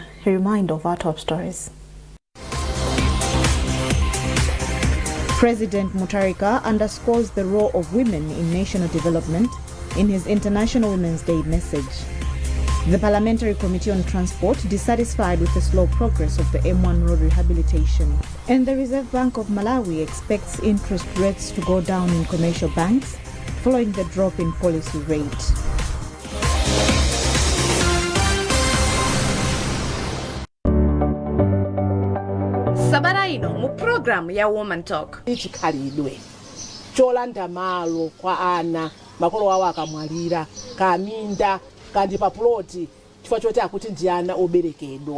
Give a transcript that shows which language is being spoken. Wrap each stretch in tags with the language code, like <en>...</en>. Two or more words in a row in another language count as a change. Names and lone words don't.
<en>A reminder of our top stories. President Mutharika underscores the role of women in national development in his International Women's Day message. The Parliamentary Committee on Transport dissatisfied with the slow progress of the M1 road rehabilitation. And the Reserve Bank of Malawi expects interest rates to go down in commercial banks following the drop in policy rate.</en> <ny>Sabaraino mu program ya Woman Talk. Ichikhalidwe cholanda malo kwa ana makolo wawo akamwalira kaminda kandi paploti chifukwa choti akuti ndiana oberekedwa.</ny>